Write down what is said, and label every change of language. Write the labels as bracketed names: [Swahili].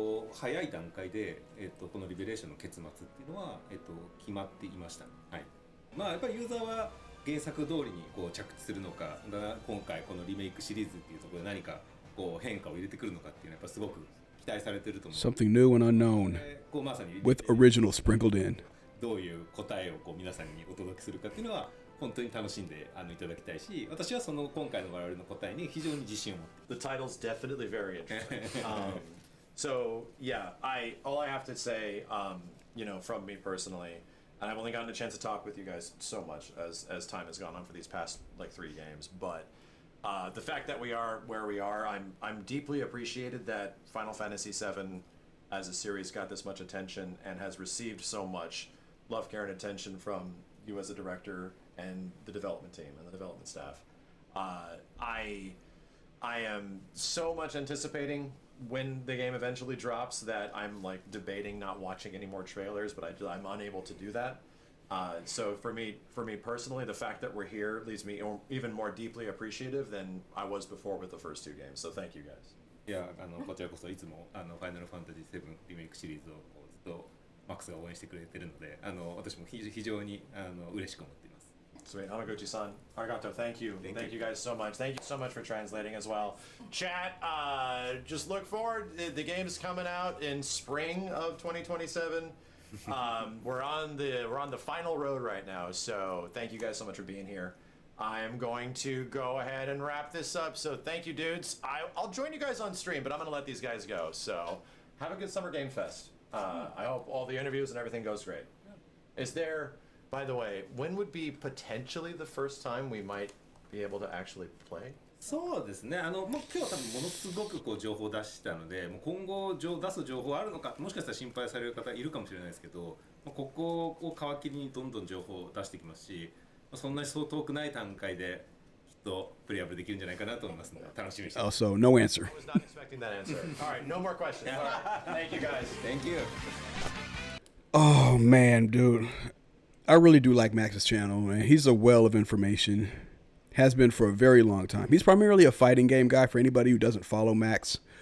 [Japanese] 早い段階で、このリベレーションの結末っていうのは、決まっていました。はい。まあやっぱりユーザーは原作通りにこう着地するのか、今回このリメイクシリーズっていうところで何かこう変化を入れてくるのかっていうのはやっぱすごく期待されてると思う。 [English] Something new and unknown, [Japanese] こうまさに [English] with original sprinkled in. [Japanese] どういう答えをこう皆さんにお届けするかっていうのは本当に楽しんでいただきたいし、私はその今回の我々の答えに非常に自信を持っている。 [English] The title's definitely very interesting. So yeah, all I have to say, you know, from me personally, and I've only gotten a chance to talk with you guys so much as time has gone on for these past like 3 games, but the fact that we are where we are, I'm deeply appreciated that Final Fantasy VII as a series got this much attention and has received so much love, care, and attention from you as a director and the development team and the development staff. I am so much anticipating when the game eventually drops that I'm like debating not watching any more trailers, but I'm unable to do that. So for me personally, the fact that we're here leaves me even more deeply appreciative than I was before with the first 2 games. So thank you guys. [Japanese] いやこちらこそいつもファイナルファンタジー7リメイクシリーズをこうずっとマックスが応援してくれてるので、私も非常に嬉しく思っています。 [English] Sweet. Hamaguchi-san, arigato, thank you. Thank you guys so much. Thank you so much for translating as well. Chat, just look forward. The game's coming out in spring of 2027. We're on the final road right now, so thank you guys so much for being here. I am going to go ahead and wrap this up, so thank you, dudes. I'll join you guys on stream, but I'm going to let these guys go, so have a good Summer Game Fest. I hope all the interviews and everything goes great. Is there... By the way, when would be potentially the first time we might be able to actually play? [Japanese] そうですね。もう今日は多分ものすごくこう情報を出したので、もう今後出す情報あるのか、もしかしたら心配される方いるかもしれないですけど、ここを皮切りにどんどん情報を出していきますし、そんなにそう遠くない段階できっとプレイアップできるんじゃないかなと思いますので、楽しみにしてます。 [English] Also, no answer. I was not expecting that answer. All right, no more questions. All right. Thank you guys. Thank you. Oh man, dude. I really do like Max's channel, man. He's a well of information. Has been for a very long time. He's primarily a fighting game guy for anybody who doesn't follow Max.